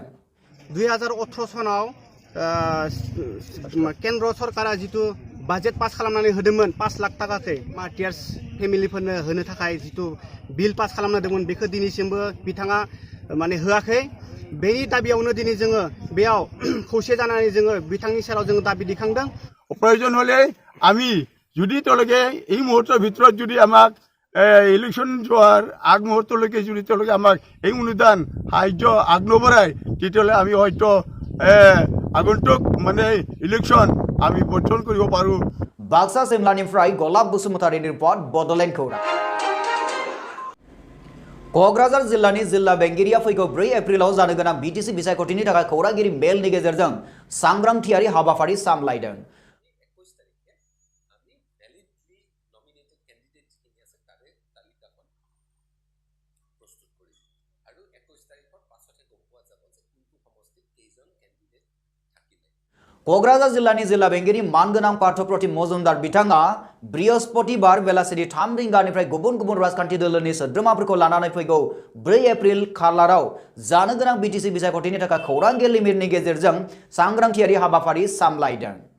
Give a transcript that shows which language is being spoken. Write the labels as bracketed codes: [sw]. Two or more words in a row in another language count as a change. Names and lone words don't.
[brx] 2018 सनाव केन्द्र सरकारा जितु बाजेट पास खालामनानै होदोंमोन 5 लाख थाखाखै मार्टियार्स फेमिलिफोरनो होनो थाखाय जितु बिल पास खालामना होदोंमोन बेखौ दिनैसिमबो बिथाङा माने होआखै। बेनि दाबियावनो दिनै जोङो बेयाव खौसे जानानै जोङो बिथांनि सेराव जोङो दाबि दिखांदों। [as] প্ৰয়োজন হ'লে আমি যদি তলকে এই মুহূর্তের ভিতৰত যদি আমাক ইলেকশন যোৱাৰ আগ মুহূৰ্তলৈকে যদি তেওঁলোকে আমাক এই অনুদান সাহায্য আগনবঢ়ায় তেতিয়াহ'লে আমি হয়তো আগন্তুক মানে ইলেকশন আমি বৰ্জন কৰিব পাৰোঁ। [brx] बाक्सा सिमलानिफ्राय गलाब बसुमतारिनि रिपर्ट बड'लेण्ड खौरां। क'क्राझार जिल्लानि जिल्ला बेंगिरिया फैगौ 4 एप्रिलाव जानो गोनां बिटिसि बिसायख'थिनि थाखाय खौरांगिरि मेलनि गेजेरजों सांग्रांथियारि हाबाफारि सामलायदों। क'क्राझार जिल्लानि जिल्ला बेंगिरि मानगोनां पार्थप्रतिम मजुमदार बिथाङा बृहस्पतिबार बेलासिनि 3 रिंगानिफ्राय गुबुन गुबुन राजखान्थि दोलोनि सोद्रोमाफोरखौ लानानै फैगौ 4 एप्रिल खालाराव जानो गोनां बिटिसि बिसायख'थिनि थाखाय खौरांगिरि मेलनि गेजेरजों सांग्रांथियारि हाबाफारि सामलायदों।